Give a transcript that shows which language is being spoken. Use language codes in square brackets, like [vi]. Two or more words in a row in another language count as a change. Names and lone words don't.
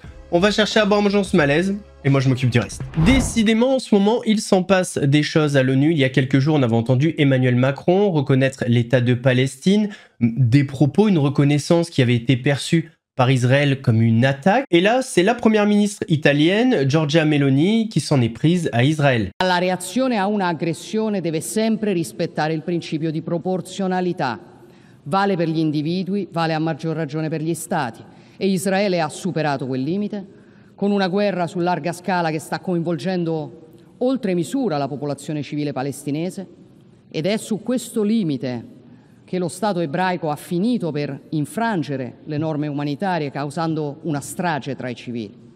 [fr] On va chercher à boire Ambiance Malaise. Et moi je m'occupe du reste. Décidément en ce moment il s'en passe des choses à l'ONU. Il y a quelques jours on avait entendu Emmanuel Macron reconnaître l'État de Palestine. Des propos, une reconnaissance qui avait été perçue par Israël comme une attaque. Et là c'est la première ministre italienne Giorgia Meloni qui s'en est prise à Israël. [it] La reazione a una aggressione deve sempre rispettare il principio di proporzionalità. Vale per gli individui, vale a maggior ragione per gli stati. E Israele ha superato quel limite con una guerra su larga scala che sta coinvolgendo oltre misura la popolazione civile palestinese, ed è su questo limite che lo Stato ebraico ha finito per infrangere le norme umanitarie causando una strage tra i civili.